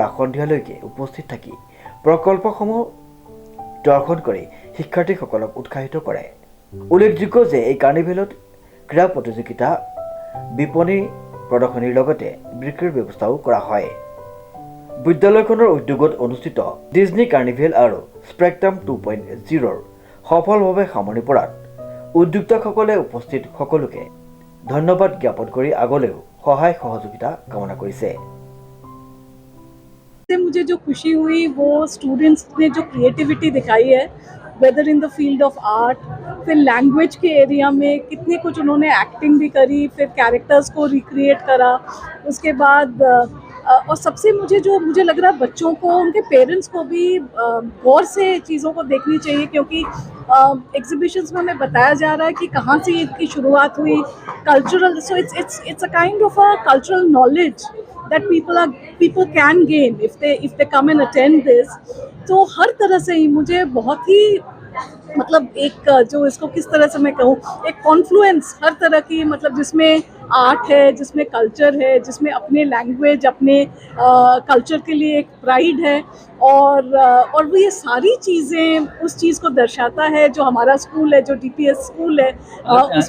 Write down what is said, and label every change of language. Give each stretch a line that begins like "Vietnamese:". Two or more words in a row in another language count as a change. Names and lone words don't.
Assamese: সন্ধিয়ালৈকে উপস্থিত থাকি প্ৰকল্পসমূহ দৰ্শন কৰি শিক্ষাৰ্থীসকলক উৎসাহিত কৰে উল্লেখযোগ্য যে এই কাৰ্নিভেলত ক্ৰীড়া প্ৰতিযোগিতা বিপণী প্ৰদৰ্শনীৰ লগতে বিক্ৰীৰ ব্যৱস্থাও কৰা হয় বিদ্যালয়খনৰ উদ্যোগত অনুষ্ঠিত ডিজনি কাৰ্নিভেল আৰু স্পেক্ট্ৰাম 2.0 সফলভাৱে সামৰণি পৰাত উদ্যোক্তাসকলে উপস্থিত সকলোকে ধন্যবাদ জ্ঞাপন কৰি আগলৈও সহায় সহযোগিতা কামনা কৰিছে
Hindi: मुझे जो खुशी हुई वो स्टूडेंट्स ने जो क्रिएटिविटी दिखाई है
English: whether in the field of art
Hindi: फिर लैंग्वेज के एरिया में कितनी कुछ उन्होंने एक्टिंग भी करी फिर कैरेक्टर्स को रिक्रिएट करा उसके बाद और सबसे मुझे लग रहा है बच्चों को उनके पेरेंट्स को भी गौर से चीज़ों को देखनी चाहिए क्योंकि एग्जिबिशंस में हमें बताया जा रहा है कि कहाँ से इसकी शुरुआत हुई
English: cultural so it's a kind of a cultural knowledge that people can gain if they come and attend this
Hindi: तो हर तरह से ही मुझे बहुत ही मतलब एक जो इसको किस तरह से मैं कहूँ एक कॉन्फ्लुएंस हर तरह की मतलब जिसमें आर्ट है जिसमें कल्चर है जिसमें अपने लैंग्वेज अपने कल्चर के लिए एक प्राइड है और वो ये सारी चीज़ें उस चीज़ को दर्शाता है जो हमारा स्कूल है जो DPS स्कूल है उसमें